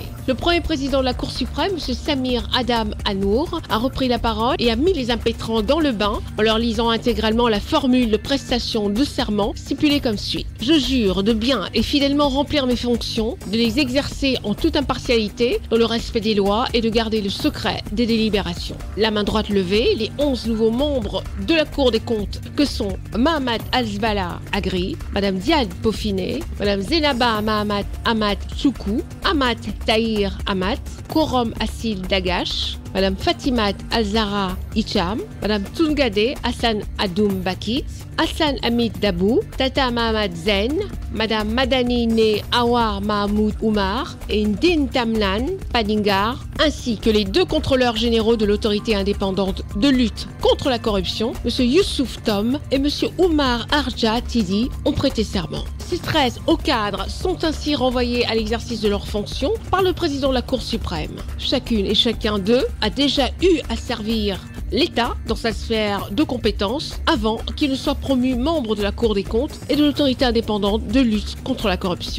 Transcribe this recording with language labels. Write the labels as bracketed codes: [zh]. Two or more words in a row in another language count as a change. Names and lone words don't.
[fr] Le premier président de la Cour suprême, M. Samir Adam Hanour, a repris la parole et a mis les impétrants dans le bain en leur lisant intégralement la formule de prestation de serment stipulée comme suit. Je jure de bien et fidèlement remplir mes fonctions, de les exercer en toute impartialité, dans le respect des lois et de garder le secret des délibérations. La main droite levée, les 11 nouveaux membres de la Cour des comptes que sont Mahamat Alzbala Agri, Mme Diad Pofiné, Mme Zenaba Mahamat Amat Soukou, Amat Tahir Amat, Korom Assil Dagash, Mme Fatimat Alzara Hicham, Mme Tungade Hassan Adoum Bakit, Hassan Hamid Dabou, Tata Mahamad Zen, Mme Madanine Awar Mahmoud Oumar et Ndin Tamlan Padingar, ainsi que les 2 contrôleurs généraux de l'autorité indépendante de lutte contre la corruption, M. Youssouf Tom et M. Oumar Arja Tidi, ont prêté serment. Ces 13 hauts cadres sont ainsi renvoyés à l'exercice de leurs fonctions par le président de la Cour suprême. Chacune et chacun d'eux a déjà eu à servir l'État dans sa sphère de compétences avant qu'il ne soit promu membre de la Cour des comptes et de l'autorité indépendante de lutte contre la corruption.